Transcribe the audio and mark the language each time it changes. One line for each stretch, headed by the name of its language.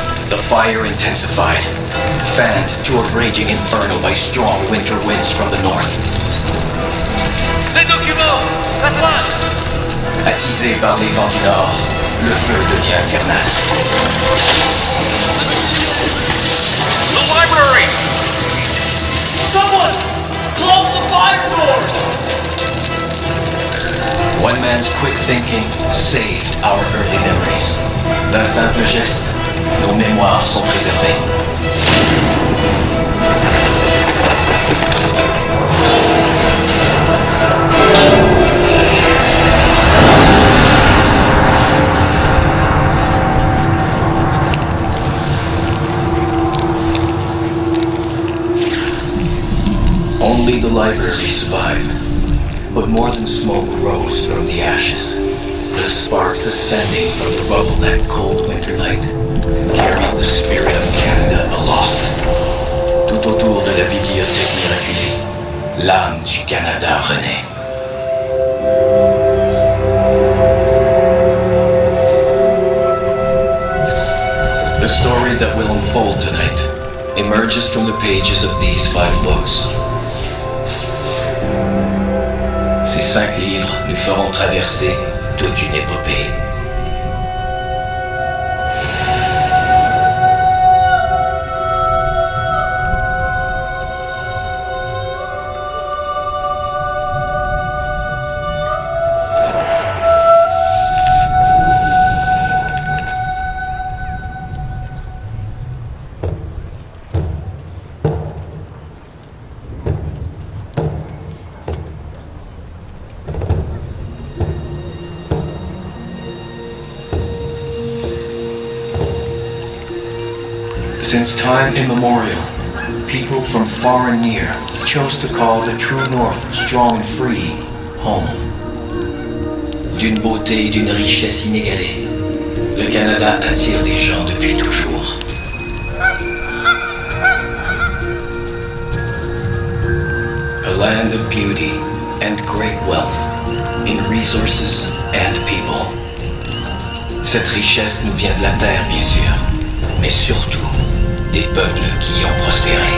English: The fire intensified, fanned to a raging inferno by strong winter winds from the north.
French: Les documents! La place! Attisé par les vents du nord, le feu devient infernal.
English: The library! Someone! Close the fire doors! One man's quick thinking saved our early memories.
French: D'un simple geste, nos mémoires sont préservées.
English: Only the library survived, but more than smoke rose from the ashes. The sparks ascending from the rubble that cold winter night carried the spirit of Canada aloft.
French: Tout autour de la bibliothèque miraculée, l'âme du Canada renaît.
English: The story that will unfold tonight emerges from the pages of these 5 books.
French: Ces 5 livres nous feront traverser toute une épopée.
English: Since time immemorial, people from far and near chose to call the true North strong and free home.
French: D'une beauté et d'une richesse inégalée, le Canada attire des gens depuis toujours.
English: A land of beauty and great wealth in resources and people.
French: Cette richesse nous vient de la terre, bien sûr, mais surtout des peuples qui y ont prospéré.